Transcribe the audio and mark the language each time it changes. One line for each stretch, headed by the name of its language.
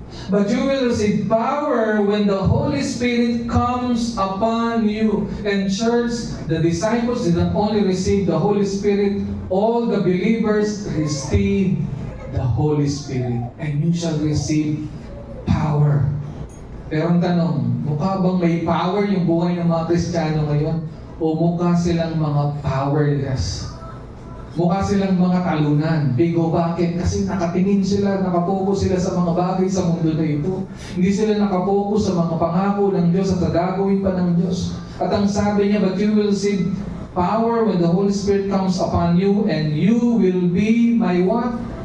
English: But you will receive power when the Holy Spirit comes upon you. And church, the disciples did not only receive the Holy Spirit, all the believers receive the Holy Spirit. And you shall receive power.
Filipino: Pero ang tanong, mukha bang may power yung buhay ng mga Kristiyano ngayon? O mukha silang mga powerless? Mukha silang mga talunan. Bigo, bakit? Kasi nakatingin sila, nakapokus sila sa mga bagay sa mundo na ito. Hindi sila nakapokus sa mga pangako ng Diyos at sa gagawin pa ng Diyos. At ang sabi niya,
English: but you will receive power when the Holy Spirit comes upon you, and you will be my what?